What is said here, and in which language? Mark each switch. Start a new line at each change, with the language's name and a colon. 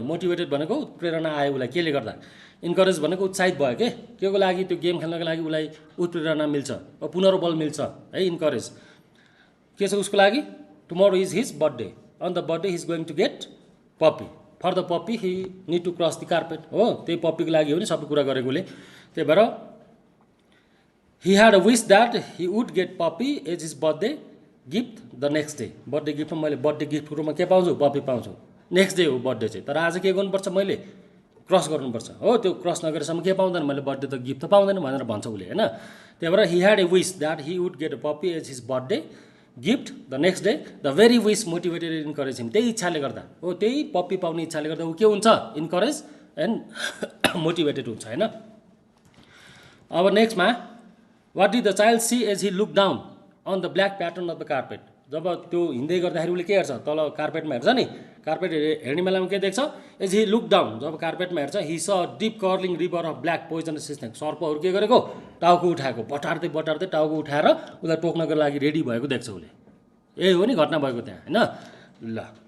Nepali: Motivated भनेको प्रेरणा आयो उसलाई केले गर्दा, इन्करेज भनेको उत्साहित भयो के को लागि, त्यो गेम खेल्नको लागि उसलाई उत्प्रेरणा मिल्छ, पुनर्बल मिल्छ है।
English: encourage के छ उसको लागि, tomorrow is his birthday, on the birthday he is going to get puppy, for the puppy he need to cross the carpet हो,
Nepali: त्यही पप्पीको लागि हो नि सबै कुरा गरेकोले। त्यही भएर
English: he had a wish that he would get puppy as his birthday gift the next day।
Nepali: Birthday गिफ्टमा मैले बर्थडे गिफ्टको रूपमा के पाउँछु, पप्पी पाउँछु, नेक्स्ट डे हो बर्थडे चाहिँ। तर आज के गर्नुपर्छ, मैले क्रस गर्नुपर्छ हो, त्यो क्रस नगरेसम्म के पाउँदैन मैले, बर्थडे त गिफ्ट त पाउँदैन भनेर भन्छ उसले होइन। त्यही भएर
English: he had a wish that he would get a puppy as his birthday gift the next day, the very wish motivated and encouraged him।
Nepali: त्यही इच्छाले गर्दा हो, त्यही पप्पी पाउने इच्छाले गर्दा ऊ के हुन्छ, इन्करेज एन्ड मोटिभेटेड हुन्छ होइन।
English: अब नेक्स्टमा what did the child see as he look down on the black pattern of the carpet.
Nepali: जब त्यो हिँड्दै गर्दाखेरि उसले के हेर्छ, तल कार्पेटमा हेर्छ नि, कार्पेट हेर्ने बेलामा के देख्छ,
English: as he look down,
Nepali: जब कार्पेटमा हेर्छ,
English: he saw deep curling river of black poisonous snake,
Nepali: सर्पहरू के गरेको, टाउको उठाएको, बटार्दै बटार्दै टाउको उठाएर उसलाई टोक्नको लागि रेडी भएको देख्छ उसले। यही हो नि घटना भएको त्यहाँ होइन। ल